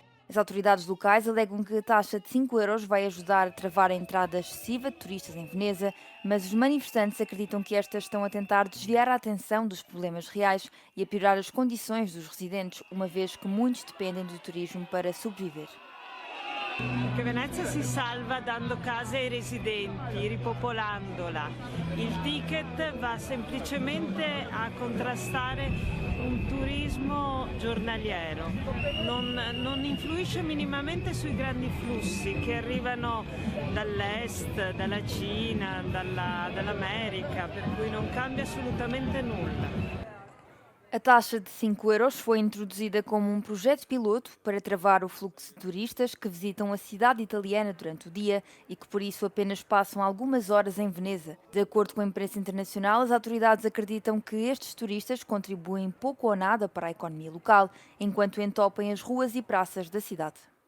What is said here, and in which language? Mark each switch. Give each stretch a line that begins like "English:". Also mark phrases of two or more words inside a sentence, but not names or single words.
Portuguese: As autoridades locais alegam que a taxa de 5 euros vai ajudar a travar a entrada excessiva de turistas em Veneza, mas os manifestantes acreditam que estas estão a tentar desviar a atenção dos problemas reais e a piorar as condições dos residentes, uma vez que muitos dependem do turismo para sobreviver.
Italian: Che Venezia si salva dando case ai residenti, ripopolandola. Il ticket va semplicemente a contrastare un turismo giornaliero, non influisce minimamente sui grandi flussi che arrivano dall'est, dalla Cina, dall'America, per cui non cambia assolutamente nulla.
Portuguese: A taxa de 5 euros foi introduzida como um projeto piloto para travar o fluxo de turistas que visitam a cidade italiana durante o dia e que por isso apenas passam algumas horas em Veneza. De acordo com a imprensa internacional, as autoridades acreditam que estes turistas contribuem pouco ou nada para a economia local, enquanto entopem as ruas e praças da cidade.